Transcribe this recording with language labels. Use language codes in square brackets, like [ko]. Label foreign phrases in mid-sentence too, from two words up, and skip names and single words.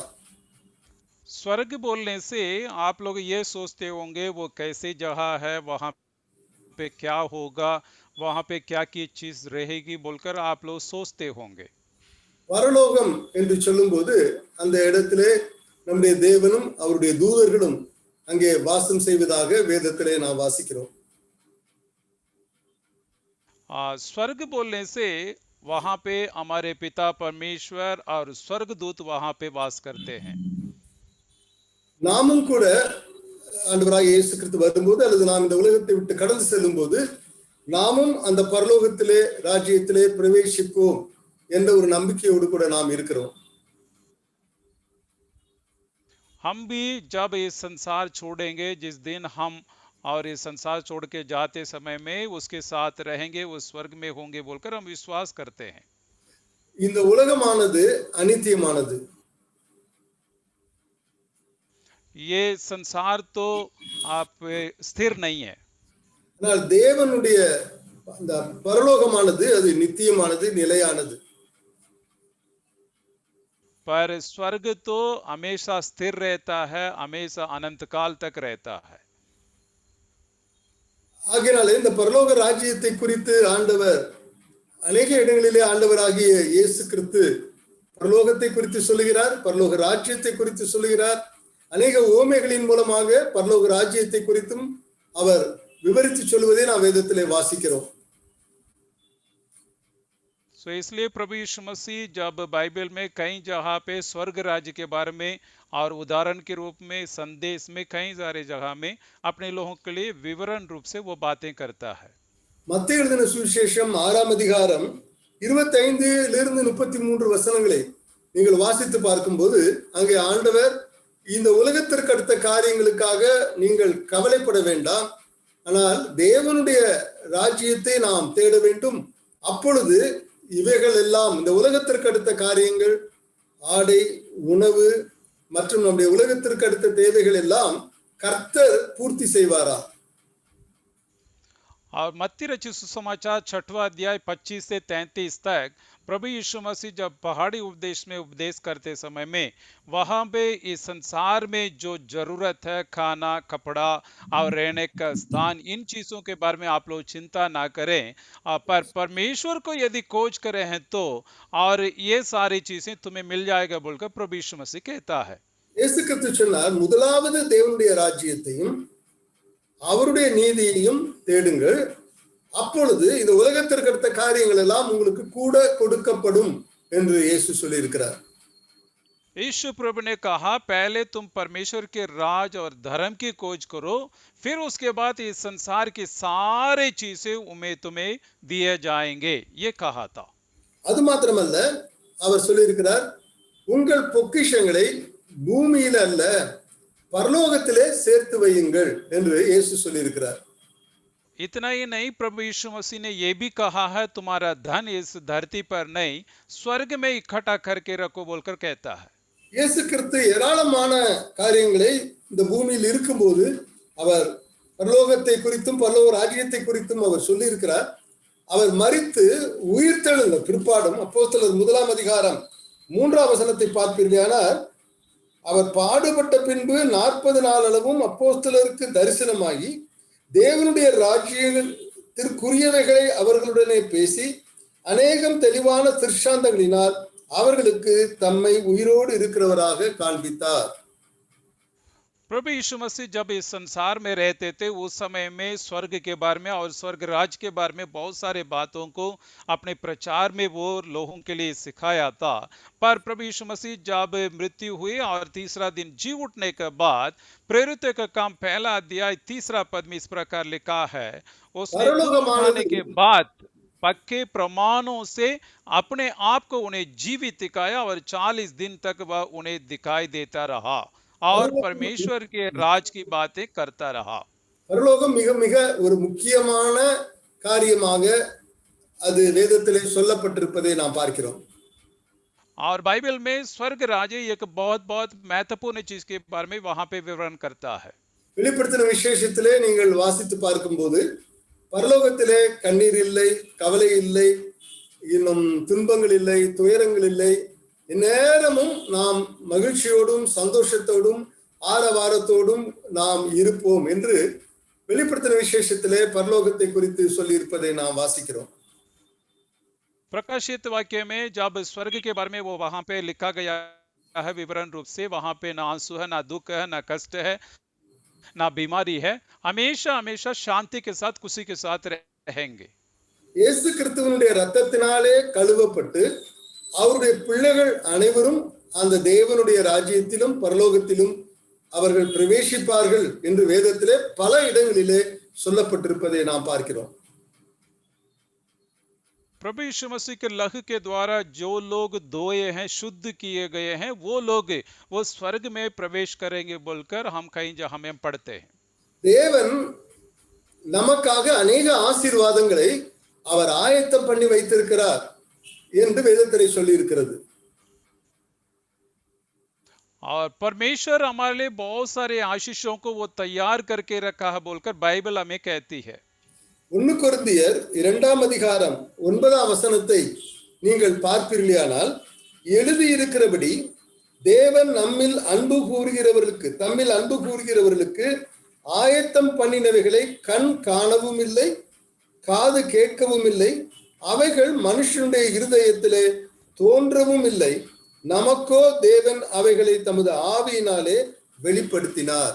[hi] स्वर्ग बोलने से आप लोग ये सोचते होंगे वो कैसी जगह है, वहां पे क्या होगा, वहां पे क्या की चीज रहेगी बोलकर आप लोग सोचते होंगे. [ta] பரலோகம் என்று சொல்லும்போது அந்த இடத்திலே நம்முடைய தேவனும் அவருடைய தூதர்களும் அங்கே வாசம் செய்வதாக வேதத்திலே நாம் வாசிக்கிறோம். [hi] स्वर्ग बोलने से वहां पे हमारे पिता परमेश्वर और स्वर्गदूत वहां पे वास करते हैं. [ta] நாமும் கூட ஆண்டவராகிய இயேசு கிறிஸ்து வரும்போது அல்லது நாம் இந்த உலகத்தை விட்டு கடந்து செல்லும் போது நாமும் அந்த பரலோகத்திலே ராஜ்யத்திலே பிரவேசிப்போம் என்ற ஒரு நம்பிக்கையோடு கூட நாம் இருக்கிறோம். [hi] हम भी जब ये संसार छोड़ेंगे, जिस दिन हम और ये संसार छोड़ के जाते समय में उसके साथ रहेंगे, उस स्वर्ग में होंगे बोलकर हम विश्वास करते हैं. [ta] இந்த உலகமானது அநித்தியமானது. [hi] ये संसार तो आप स्थिर नहीं है, [ta] ஆனால் தேவனுடைய அந்த பரலோகமானது அது நித்தியமானது, நிலையானது. [hi] पर स्वर्ग तो हमेशा स्थिर रहता है, हमेशा अनंत काल तक रहता है. [ta] ஆகையாலே இந்த பரலோக ராஜ்யத்தை குறித்து ஆண்டவர் அநேக இடங்களிலே ஆண்டவராகிய இயேசு கிறிஸ்து பரலோகத்தை குறித்து சொல்லுகிறார், பரலோக ராஜ்யத்தை குறித்து சொல்லுகிறார். அநேக உவமைகளின் மூலமாக பரலோக ராஜ்யத்தை குறித்தும் அவர் விவரித்து சொல்வதை நாம் வேதத்திலே வாசிக்கிறோம். [hi] सो इसलिए प्रभु यीशु मसीह जब बाइबल में कई जगह पे स्वर्ग राज्य के बारे में और उदाहरण के रूप में संदेश में कई सारे जगह में अपने लोगों के लिए विवरण रूप से वो बातें करता है. [ta] மத்தேயு எழுதின சுவிசேஷம் 6ஆம் அதிகாரம் 25 33 வசனங்களை நீங்கள் வாசித்து பார்க்கும்போது அங்கே ஆண்டவர் இந்த உலகத்திற்கு அடுத்த காரியங்களுக்காக நீங்கள் கவலைப்பட வேண்டாம், ஆனால் தேவனுடைய ராஜ்யத்தை நாம் தேட வேண்டும், அப்பொழுது இவைகள் எல்லாம் இந்த உலகத்திற்கு அடுத்த காரியங்கள், ஆடை, உணவு, மற்றும் நம்முடைய உலகத்திற்கு அடுத்த தேவைகள் எல்லாம் கர்த்தர் பூர்த்தி செய்வாரா? [hi] और मत्ती रचित सुसमाचार 6वां अध्याय 25 से 33 तक प्रभु यीशु मसीह जब पहाड़ी उपदेश में उपदेश करते समय में वहां पे इस संसार में जो जरूरत है, खाना, कपड़ा और रहने का स्थान, इन चीजों के बारे में आप लोग चिंता ना करें, पर परमेश्वर को यदि खोज करें हैं तो और ये सारी चीजें तुम्हें मिल जाएगा बोलकर प्रभु यीशु मसीह कहता है। [ta] இயேசு கிறிஸ்து சொன்னார், முதலாவது தேவனுடைய ராஜ்யத்தையும் அவருடைய நீதியையும் தேடுங்கள், அப்பொழுது இந்த உலகத்திற்கு அடுத்த காரியங்கள் எல்லாம் உங்களுக்கு கூட கொடுக்கப்படும் என்று இயேசு சொல்லி இருக்கிறார்। [hi] यीशु प्रभु ने कहा, पहले तुम परमेश्वर के राज और धर्म की खोज करो, फिर उसके बाद इस संसार की सारी चीजें तुम्हें दिए जाएंगे, ये कहा था। [ta] அது மாத்திரமல்ல, அவர் சொல்லி இருக்கிறார், உங்கள் பொக்கிஷங்களை பூமியில அல்ல பரலோகத்திலே சேர்த்து வையுங்கள் என்று இயேசு சொல்லி இருக்கிறார்। [hi] इतना ही नहीं, प्रभु यीशु मसीह ने यह भी कहा है, तुम्हारा धन इस धरती पर नहीं स्वर्ग में इकट्ठा करके रखो बोलकर कहता है। [ta] இயேசு கிறிஸ்து ஏராளமான காரியங்களை இந்த பூமியில் இருக்கும்போது அவர் பரலோகத்தை குறித்தும் பரலோக ராஜ்யத்தை குறித்தும் அவர் சொல்லி இருக்கிறார்। அவர் மரித்து உயிர்த்தெழுந்த பிற்பாடும் அப்போஸ்தலர் 1 அதிகாரம் 3 வசனத்தை பார்ப்பீர்களானால், அவர் பாடுபட்ட பின்பு 40 நாள் அளவும் அப்போஸ்தலருக்கு தரிசனமாகி தேவனுடைய ராஜ்யத்திற்குரியவைகளை அவர்களுடனே பேசி அநேகம் தெளிவான திருஷ்டாந்தங்களினால் அவர்களுக்கு தம்மை உயிரோடு இருக்கிறவராக காண்பித்தார்। [hi] प्रभु यीशु मसीह जब इस संसार में रहते थे उस समय में स्वर्ग के बारे में और स्वर्ग राज के बारे में बहुत सारे बातों को अपने प्रचार में वो लोगों के लिए सिखाया था। पर प्रभु यीशु मसीह जब मृत्यु हुई और तीसरा दिन जी उठने के बाद प्रेरितों का काम 1 अध्याय 3 पद में इस प्रकार लिखा है, उसने उठाने के बाद पक्के प्रमाणों से अपने आप को उन्हें जीवित दिखाया और 40 दिन तक वह उन्हें दिखाई देता रहा और परमेश्वर के राज की बातें करता रहा। [ta] பரலோகம் மிக மிக ஒரு முக்கியமான காரியமாக அது வேதத்திலே சொல்லப்பட்டிருப்பதை நாம் பார்க்கிறோம்। [hi] और बाइबल में स्वर्ग राज्य एक बहुत बहुत महत्वपूर्ण चीज के बारे में वहां पे विवरण करता है। [ta] வெளிப்படுத்தின விசேஷத்திலே நீங்கள் வாசித்து பார்க்கும்போது பரலோகத்திலே கண்ணீர் இல்லை, கவலை இல்லை, இன்னும் துன்பங்கள் இல்லை, துயரங்கள் இல்லை, நேரமும் நாம் மகிழ்ச்சியோடும் சந்தோஷத்தோடும் ஆரவாரத்தோடும் நாம் இருப்போம் என்று வெளிப்படுத்தின விசேஷத்திலே பரலோகத்தை குறித்து சொல்லி இருப்பதை நாம் வாசிக்கிறோம்। [hi] प्रकाशित वाक्य में जब स्वर्ग के बारे में वो वहां पे लिखा गया है विवरण रूप से, वहां पे ना आंसू है, ना दुख है, ना कष्ट है, ना बीमारी है, हमेशा हमेशा शांति के साथ खुशी के साथ रहेंगे। [ta] இயேசு கிறிஸ்துவினுடைய இரத்தத்தினாலே கழுவப்பட்டு அவருடைய பிள்ளைகள் அனைவரும் அந்த தேவனுடைய ராஜ்யத்திலும் பரலோகத்திலும் அவர்கள் பிரவேசிப்பார்கள் என்று வேதத்திலே பல இடங்களிலே சொல்லப்பட்டிருப்பதை நாம் பார்க்கிறோம்। [hi] प्रभु यीशु मसीह के लहू के द्वारा जो लोग धोए हैं, शुद्ध किए गए हैं, वो लोग वो स्वर्ग में प्रवेश करेंगे बोलकर हम कहीं जहां में पढ़ते हैं। [ta] தேவன் நமக்காக अनेक ஆசீர்வாதங்களை அவர் ஆயத்தம் பண்ணி வைத்திருக்கிறார் என்று வேதத்திலே சொல்லி இருக்கிறது। [hi] और परमेश्वर हमारे लिए बहुत सारे आशीषों को वो तैयार करके रखा है बोलकर बाइबल हमें कहती है। [ta] 1 கொரிந்தியர் 2 அதிகாரம் 9 வசனத்தை நீங்கள் பார்ப்பீர்களானால், எழுதியிருக்கிறபடி தேவன் தம்மில் அன்பு கூறுகிறவர்களுக்கு ஆயத்தம் பண்ணினவைகளை கண் காணவும் இல்லை, காது கேட்கவும் இல்லை, அவைகள் மனுஷனுடைய இருதயத்திலே தோன்றவும் இல்லை, நமக்கோ தேவன் அவைகளை தமது ஆவியினாலே வெளிப்படுத்தினார்।